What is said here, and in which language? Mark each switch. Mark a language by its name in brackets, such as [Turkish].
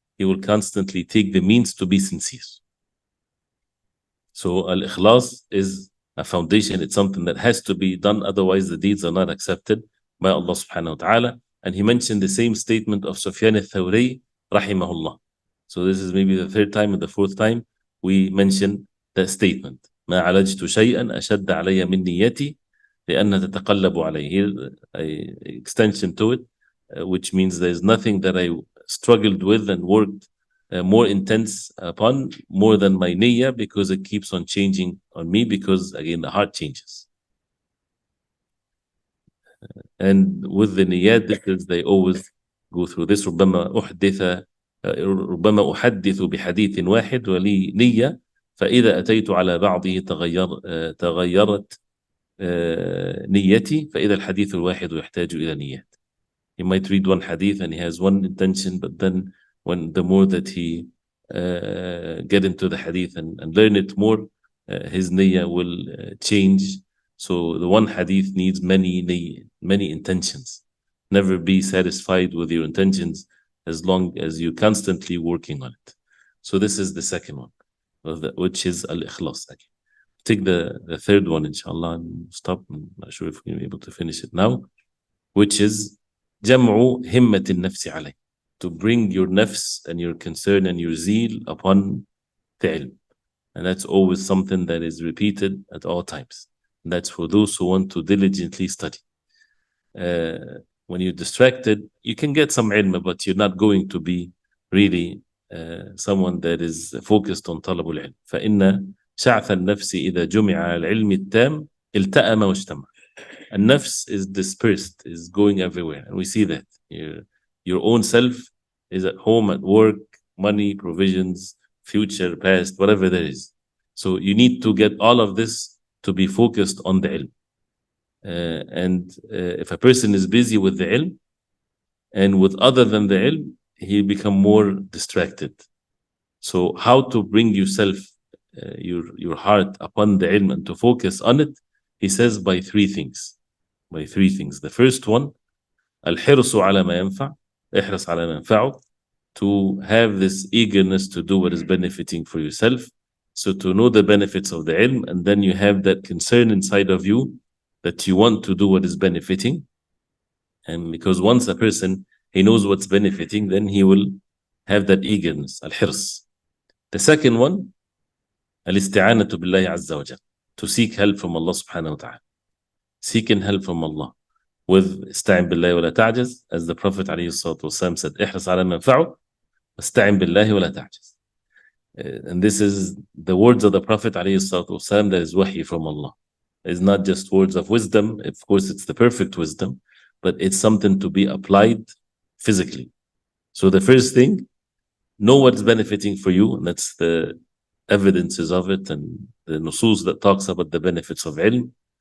[English] He will constantly take the means to be sincere. So al-ikhlas is a foundation. It's something that has to be done, otherwise the deeds are not accepted by Allah subhanahu wa ta'ala. And he mentioned the same statement of Sufyan al-Thawri rahimahullah. So this is maybe the third time or the fourth time we mention that statement. [Arabic] ما عالجت شيئا أشد علي من نيتي لأن تتقلب عليه. [English] Here, an extension to it, which means there's nothing that I struggled with and worked more intense upon more than my niyyah, because it keeps on changing on me, because again the heart changes. And with the niyyat, because they always go through this. [Arabic] ربما أحدث بحديث واحد ولي نية فإذا أتيت على بعضه تغيرت نيتي فإذا الحديث الواحد يحتاج إلى نيات. [English] He might read one hadith and he has one intention, but then when the more that he get into the hadith and learn it more, his niyyah will change. So the one hadith needs many intentions. Never be satisfied with your intentions as long as you're constantly working on it. So this is the second one, which is al-ikhlas. Take the third one, inshallah, and stop. I'm not sure if we'll be able to finish it now. which is [Arabic] جمع همة النفس عليه, [English] to bring your nafs and your concern and your zeal upon the ilm. And that's always something that is repeated at all times. And that's for those who want to diligently study. When you're distracted, you can get some ilm, but you're not going to be really someone that is focused on طلب العلم. [Arabic] فإن شعث النفس إذا جمع على العلم التام التأم واجتمع. [English] And nafs is dispersed, is going everywhere. And we see that. Your own self is at home, at work, money, provisions, future, past, whatever there is. So you need to get all of this to be focused on the ilm. And if a person is busy with the ilm and with other than the ilm, he become more distracted. So how to bring yourself, your heart upon the ilm and to focus on it, he says by three things. The first one, [Arabic] الحرص على ما ينفع, احرص على ما ينفعك, [English] to have this eagerness to do what is benefiting for yourself. So to know the benefits of the ilm, and then you have that concern inside of you that you want to do what is benefiting. And because once a person, he knows what's benefiting, then he will have that eagerness, الحرص. The second one, [Arabic] الاستعانة بالله عز وجل, [English] to seek help from Allah subhanahu wa ta'ala. Seeking help from Allah with [Arabic] استعن بالله ولا تعجز, [English] as the Prophet [Arabic] عليه الصلاة والسلام said, احرص على ما ينفعك واستعن بالله ولا تعجز. [English] And this is the words of the Prophet [Arabic] عليه الصلاة والسلام, [English] that is wahi from Allah. It's not just words of wisdom. Of course, it's the perfect wisdom, but it's something to be applied physically. So the first thing, know what's benefiting for you, and that's the evidences of it and the nusus that talks about the benefits of ilm.